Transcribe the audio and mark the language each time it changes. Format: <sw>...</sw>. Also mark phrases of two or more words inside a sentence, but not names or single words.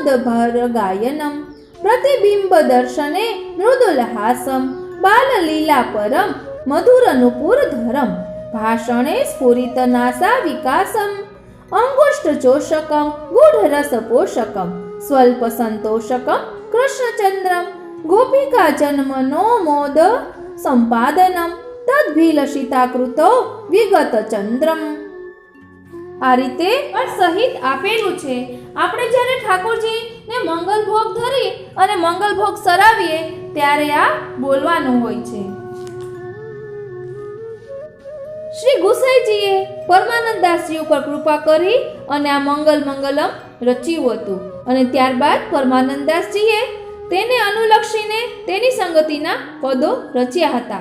<sa>भर गायनम प्रतिबिंब दर्शने मृदुल हासम बाल लीला परम मधुरनुपुर धरम भाषणे स्फुरित नासा विकासम अंगुष्ठ चोषकम गूढ़रस पोषकम स्वल्प संतोषकम कृष्णचंद्रम गोपिका जन्मनो मोद संपादनम તદ્ભીલષિતાકૃતો વિગત ચંદ્રમ.</sa> <gu>આ રીતે સહિત આપેલું છે. આપણે જ્યારે ઠાકોરજીને મંગલ ભોગ ધરી અને મંગલ ભોગ સરાવીએ ત્યારે આ બોલવાનું હોય છે. શ્રી ગુસાઈજીએ પરમાનંદદાસજી ઉપર કૃપા કરી અને આ મંગલમ રચ્યું હતું અને ત્યારબાદ પરમાનંદદાસજીએ તેને અનુલક્ષીને તેની સંગતિના પદો રચ્યા હતા.</gu>